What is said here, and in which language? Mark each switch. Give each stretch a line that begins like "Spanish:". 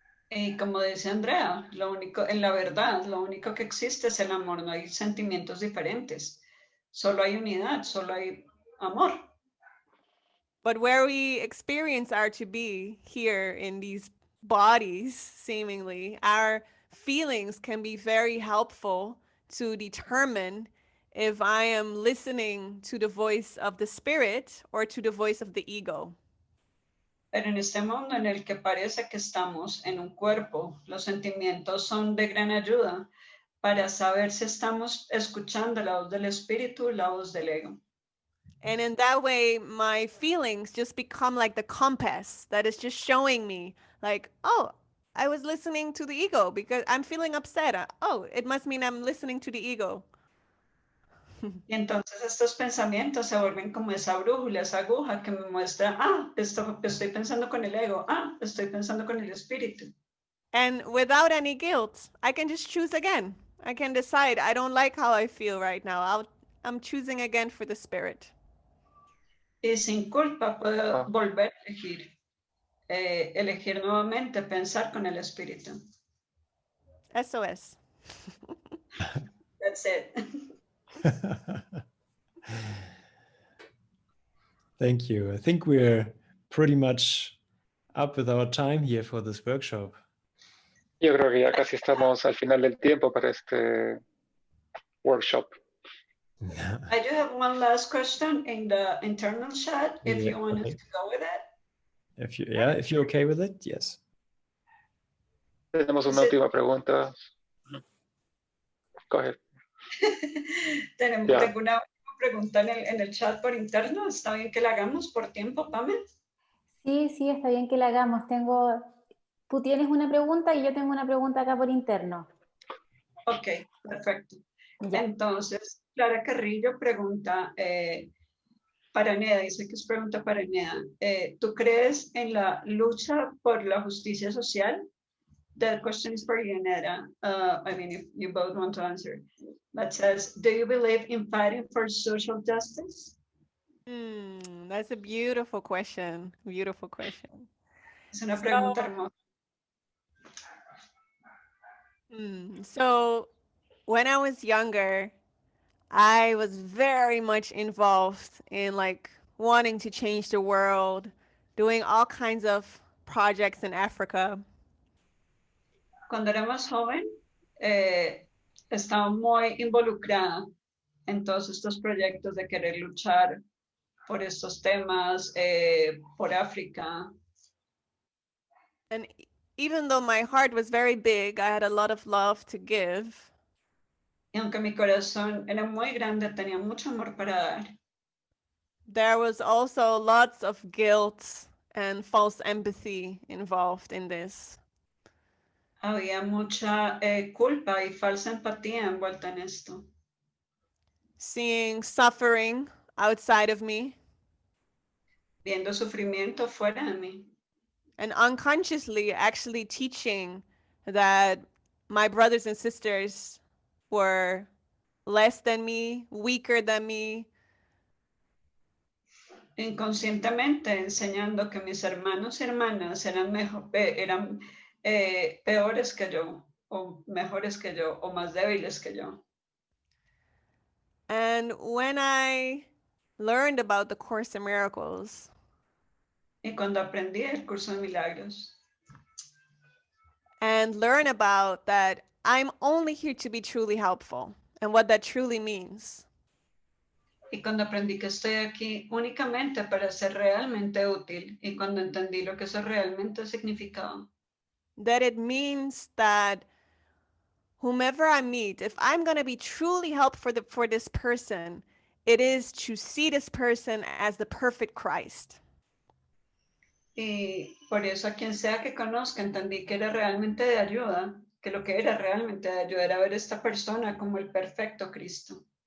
Spanish: Y como dice Andrea, en la verdad, lo único que existe es el amor, no hay sentimientos diferentes. Solo hay unidad, solo hay amor.
English: But where we experience our to be here in these bodies, seemingly, our feelings can be very helpful to determine if I am listening to the voice of the spirit or to the voice of the ego.
Spanish: Pero en este mundo en el que parece que estamos en un cuerpo, los sentimientos son de gran ayuda para saber si estamos escuchando la voz del espíritu o la voz del ego.
English: And in that way, my feelings just become like the compass that is just showing me, like, oh, I was listening to the ego because I'm feeling upset. Oh, it must mean I'm listening to the ego.
Spanish: Y entonces estos pensamientos se vuelven como esa brújula, esa aguja que me muestra, estoy pensando con el ego, estoy pensando con el espíritu.
English: And without any guilt, I can just choose again. I can decide I don't like how I feel right now. I'm choosing again for the spirit.
Spanish: Y sin culpa puedo volver a elegir nuevamente pensar con el espíritu. SOS.
English: That's it. Thank you. I think we're pretty much up with our time here for this workshop.
Spanish: Yo creo que ya casi estamos al final del tiempo para este workshop.
English: I do have one last question in the internal chat, if you want us to go with it. If you're okay with it, yes.
Spanish: Tenemos una Sí. última pregunta. Coge. Tengo Ya. una pregunta en el chat por interno. ¿Está bien que la hagamos por tiempo, Pame? Sí, sí, está bien que la hagamos. Tú tienes una pregunta y yo tengo una pregunta acá por interno. Ok, perfecto. Ya. Entonces, Clara Carrillo pregunta para Neda, dice que es pregunta para Neda. ¿Tú crees en la lucha por la justicia social?
English: The question is for you, Neda. I mean, if you both want to answer. That says, do you believe in fighting for social justice? That's a beautiful question. Beautiful question.
Spanish: Es una pregunta hermosa.
English: So when I was younger, I was very much involved in like wanting to change the world, doing all kinds of projects in Africa.
Spanish: Cuando era más joven, estaba muy involucrada en todos estos proyectos de querer luchar por estos temas, por África.
English: And even though my heart was very big, I had a lot of love to give.
Spanish: Y aunque mi corazón era muy grande, tenía mucho amor para dar.
English: There was also lots of guilt and false empathy involved in this.
Spanish: Había mucha culpa y falsa empatía envuelta en esto.
English: Seeing suffering outside of me,
Spanish: Viendo sufrimiento fuera de mí.
English: and unconsciously actually teaching that my brothers and sisters were less than me, weaker than me.
Spanish: Inconscientemente enseñando que mis hermanos y hermanas eran, eran peores que yo, o mejores que yo, o más débiles que yo.
English: And when I learned about the Course in Miracles,
Spanish: Y cuando aprendí el curso de milagros,
English: and learn about that I'm only here to be truly helpful and what that truly means.
Spanish: y cuando aprendí que estoy aquí únicamente para ser realmente útil, y cuando entendí lo que eso realmente significaba.
English: That it means that whomever I meet, if I'm going to be truly helpful for this person, it is to see this person as the perfect Christ.
Spanish: Y por eso a quien sea que conozca, entendí que era realmente de ayuda, que lo que era realmente de ayuda era ver a esta persona como el perfecto Cristo.